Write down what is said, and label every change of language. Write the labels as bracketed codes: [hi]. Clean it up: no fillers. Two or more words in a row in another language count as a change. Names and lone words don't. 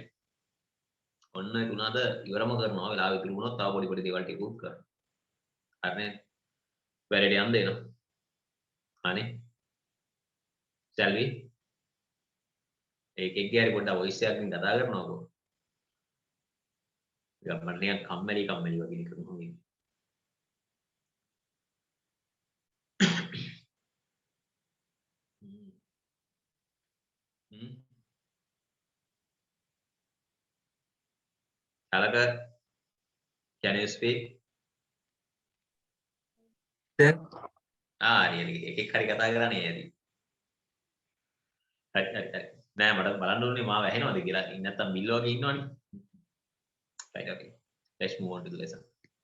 [si] ඔන්න තුනද ඉවරම කරනවා වෙලාව ඉතුරු වුණොත් තව පොඩි පොඩි දේවල් ටික උත් කරනවා. හරිනේ? වැඩේට යන්න දෙනවා. හරි? [en] shall we? [si] ඒකෙක්ගේ හරි පොඩ්ඩක් voice එකකින් කතා කරනවාකෝ. මට නිකන් කම්මැලි වගේ කරනවා වගේ. [en] Alaka, can you speak? Yeah. really? [si] එකෙක් හරි කතා කරන්නේ ඇති. හරි. නෑ මට බලන්න ඕනේ මාව ඇහෙනවද කියලා. නැත්තම් බිල් වගේ ඉන්නවනේ. [en] Right, okay. Let's move on to the lesson.